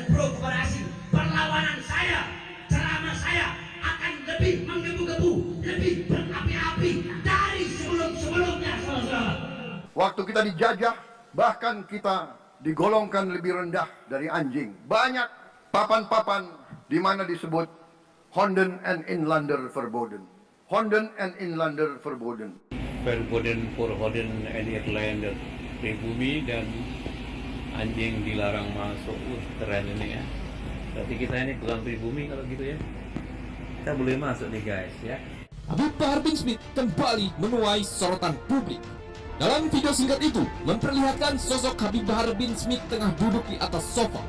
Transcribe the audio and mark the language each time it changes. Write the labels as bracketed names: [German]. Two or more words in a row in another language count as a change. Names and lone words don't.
[Indonesian] expo kepada asing, perlawanan saya, ceramah saya akan lebih menggebu-gebu, lebih berapi-api dari sebelum-sebelumnya, saudara-saudara. Waktu kita dijajah, bahkan kita digolongkan lebih rendah dari anjing. Banyak papan-papan di mana disebut [Dutch] Honden en inlander verboden. Honden en inlander verboden. Verboden for Honden en Irlander, [Indonesian] pribumi dan anjing dilarang masuk. Keren ini ya. Berarti kita ini bukan pribumi kalau gitu ya. Kita boleh masuk nih guys ya. Habib Bahar bin Smith kembali menuai sorotan publik. Dalam video singkat itu memperlihatkan sosok Habib Bahar bin Smith tengah duduk di atas sofa.